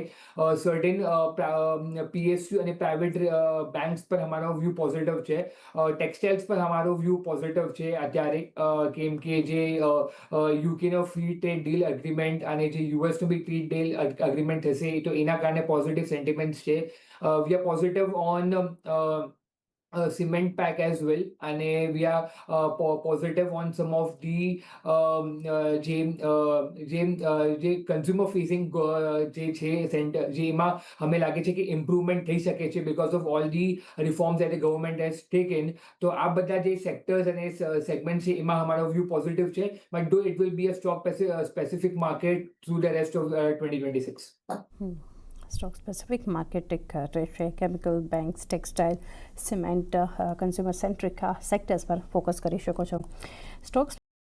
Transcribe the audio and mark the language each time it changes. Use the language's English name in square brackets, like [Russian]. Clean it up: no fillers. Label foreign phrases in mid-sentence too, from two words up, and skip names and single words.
[Gujarati] સર્ટેન PSU અને [English] private banks [Gujarati] પર અમારો [English] view positive [Gujarati] છે. ટેક્સટાઇલ્સ પર અમારો [English] view positive [Gujarati] છે અત્યારે, કેમ કે જે યુકેનો [English] free trade deal agreement [Gujarati] અને જે યુએસનું બી [English] free trade agreement [Gujarati] થશે તો એના કારણે [English] positive sentiments [Gujarati] છે. [English] We are positive on cement pack as well, and we are positive on some of the જે consumer facing [Gujarati] જે છે સેન્ટર જેમાં અમે લાગે છે કે ઇમ્પ્રુવમેન્ટ થઈ શકે છે [English] because of all the reforms that the government has taken. [Gujarati] તો આ બધા જે સેક્ટર્સ અને સેગમેન્ટ છે એમાં અમારો [English] view positive [Gujarati] છે, [English] but though it will be a stock specific market through the rest of 2026. stock specific market [Gujarati] રહેશે. [English] chemical, banks, textile, cement, consumer centric sectors [Gujarati] પર ફોકસ કરી શકો છો. સ્ટોક્સ